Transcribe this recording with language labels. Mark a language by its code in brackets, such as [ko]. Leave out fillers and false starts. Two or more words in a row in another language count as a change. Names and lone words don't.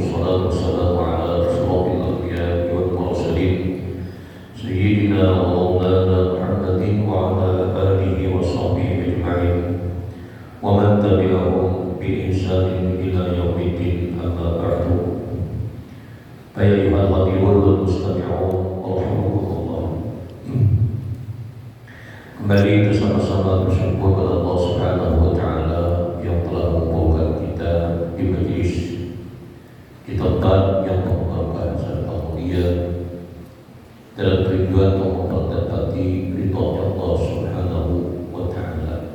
[ar] والصلاة والسلام على أشرف الأنبياء والمرسلين سيدنا ومولانا محمد وعلى آله وصحبه أجمعين ومن تبعهم بإحسان إلى يوم الدين. أما بعد. أيها الحاضرين والمستمعون رحمكم الله. [ms] Kembali bersama-sama bersyukur kepada Allah [ar] سبحانه وتعالى [ms] yang telah mengumpulkan kita di majlis di tempat yang berbahagia serta mulia dalam tujuan untuk mendapati ridha Allah [ar] سبحانه وتعالى.